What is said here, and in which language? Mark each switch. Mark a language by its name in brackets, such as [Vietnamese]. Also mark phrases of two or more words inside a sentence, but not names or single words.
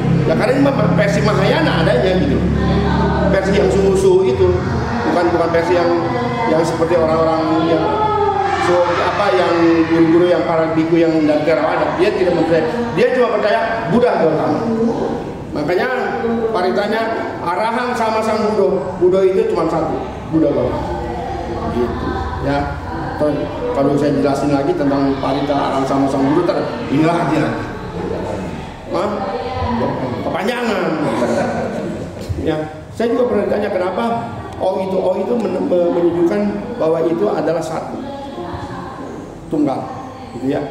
[Indonesian] Ya karena ini versi Mahayana adanya gitu. Versi yang suhu itu, bukan versi yang seperti orang-orang yang yang guru-guru yang para biku yang dari Theravada. Dia tidak percaya, dia cuma percaya Buddha Gautama. Makanya paritanya Arahang sama sang Buddha itu cuma satu, Buddha Gautama. Gitu ya. Kalau saya jelasin lagi tentang parita Arahang sama sang Buddha, inilah aja. Kepanjangan. Ya, saya juga pernah ditanya kenapa O itu menunjukkan bahwa itu adalah satu, tunggal, gitu ya.